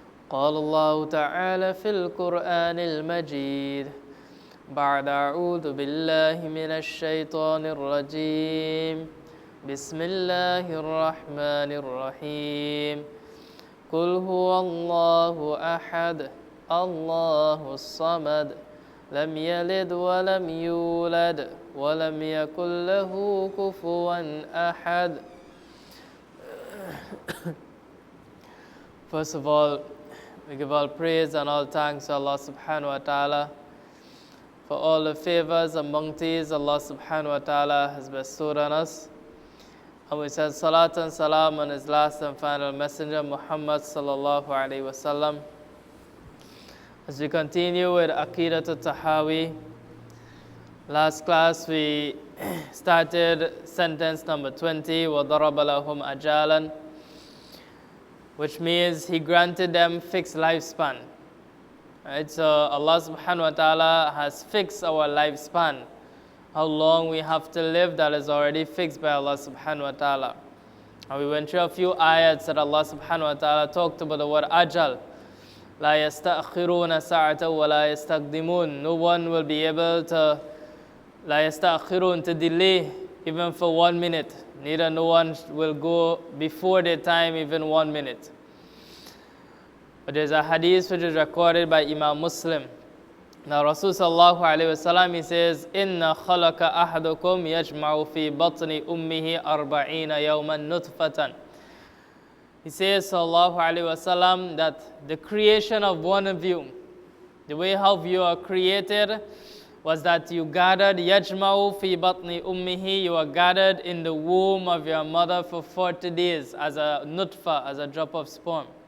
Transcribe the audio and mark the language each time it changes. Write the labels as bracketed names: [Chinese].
[Arabic] قال الله تعالى في القرآن المجيد بعد أعوذ بالله من الشيطان الرجيم بسم الله الرحمن الرحيم. قل هو الله أحد الله الصمد لم يلد ولم يولد ولم يكن له كفوا أحد. [English] First of all, we give all praise and all thanks to Allah subhanahu wa ta'ala for all the favors and bounties Allah subhanahu wa ta'ala has bestowed on us. And we said salat and salam on his last and final messenger Muhammad sallallahu alayhi wa sallam. As we continue with Aqeedah At Tahawi, last class we started sentence number 20, [Arabic] وَضَرَبَ لَهُمْ أَجَالًا, [English] which means He granted them fixed lifespan. Right? So Allah subhanahu wa ta'ala has fixed our lifespan. How long we have to live, that is already fixed by Allah subhanahu wa ta'ala. And we went through a few ayats that Allah subhanahu wa ta'ala talked about the word ajal. [Arabic] لا يستأخرون ساعة ولا يستقدمون. [English] No one will be able to [Arabic] لا يستأخرون, [English] to delay even for 1 minute. Neither no one will go before their time even 1 minute. But there's a hadith which is recorded by Imam Muslim. Now Rasul sallallahu alayhi wa sallam, he says, [Arabic] إِنَّ خَلَقَ أَحَدُكُمْ يَجْمَعُ فِي بَطْنِ أُمِّهِ 40 يَوْمًا نُطْفَةً. [English] He says sallallahu alayhi wa sallam that the creation of one of you, the way how you are created was that you gathered [Arabic] يَجْمَعُ فِي بَطْنِ أُمِّهِ, [English] you are gathered in the womb of your mother for 40 days as a nutfa, as a drop of sperm.